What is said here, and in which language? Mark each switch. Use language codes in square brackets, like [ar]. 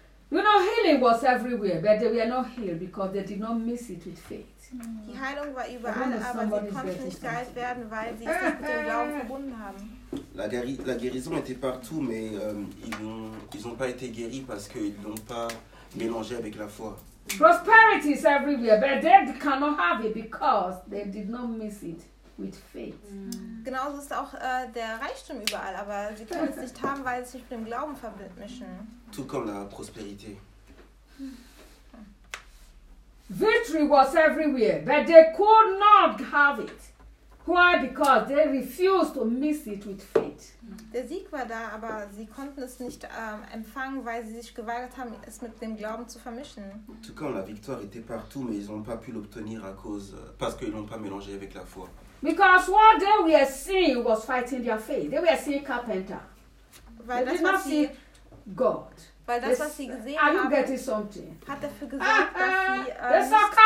[en] You know, healing was everywhere, but they were not healed because they did not miss it with faith. [de] Die Heilung war überall, aber sie konnten nicht geheilt werden, weil sie es nicht mit dem Glauben verbunden haben. [fr] La guérison était partout, mais ils n'ont pas été guéris parce qu'ils n'ont pas mélangé avec la foi. [en] Prosperity is everywhere, but they cannot have it because they did not miss it with faith. [de] Genauso ist auch der Reichtum überall, aber sie können es nicht haben, weil sie sich mit dem Glauben vermischen. [fr] Tout comme la prospérité. [en] Victory was everywhere, but they could not have it. Why? Because they refused to miss it with faith. [de] Der Sieg war da, aber sie konnten es nicht empfangen, weil sie sich geweigert haben, es mit dem Glauben zu vermischen. [fr] Tout comme la victoire était partout, mais ils n'ont pas pu l'obtenir à cause parce qu'ils n'ont pas mélangé avec la foi. [en] Because what they were seeing was fighting their faith. They were seeing carpenter. [de] Weil [en] they did not see God. [de] Weil das, was sie gesehen haben, hat dafür gesorgt, dass sie